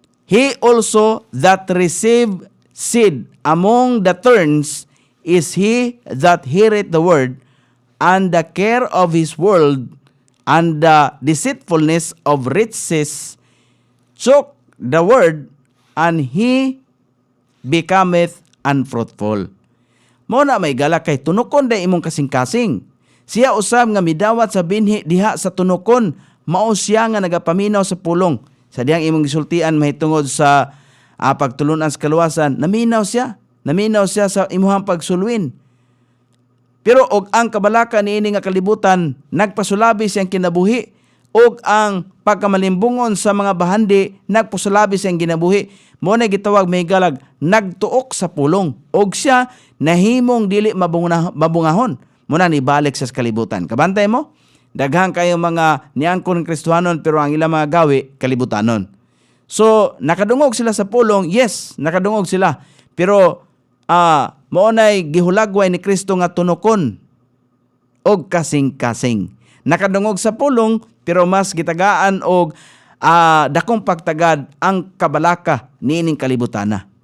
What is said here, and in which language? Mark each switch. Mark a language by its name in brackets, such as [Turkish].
[English] He also that received seed among the thorns is he that heareth the word, and the care of his world and the deceitfulness of riches choke the word, and he becometh unfruitful. [Cebuano] Mo na may gala kay tunokon day imong kasing-kasing. Siya usab nga midawat sa binhi diha sa tunokon, mao siya nga nagapaminaw sa pulong. Sa diyang imong gisultian mahitungod sa pagtulunan sa kaluwasan, naminaw siya sa imuhang pagsulwin. Pero og ang kabalaka niini nga kalibutan nagpasulabi siyang kinabuhi, og ang pagkamalimbungon sa mga bahandi nagpasulabi siyang ginabuhi. Mo na gitawag mahigalag nagtuok sa pulong, og siya nahimong dili mabungahon. Mo na nibalik sa kalibutan. Kabantay mo? Daghang kayo mga niangkon Kristohanon pero ang ilang mga gawi kalibutanon. So, nakadungog sila sa pulong, yes, nakadungog sila. Pero, maunay gihulagway ni Kristo nga tunokon og kasing-kasing. Nakadungog sa pulong, pero mas gitagaan og dakong pagtagad ang kabalaka niining kalibutana.